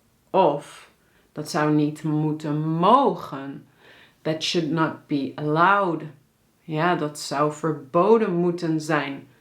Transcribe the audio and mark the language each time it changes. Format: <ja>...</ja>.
<nl>Of, dat zou niet moeten mogen.</nl> <en>That should not be allowed.</en> <nl>Ja, dat zou verboden moeten zijn.</nl>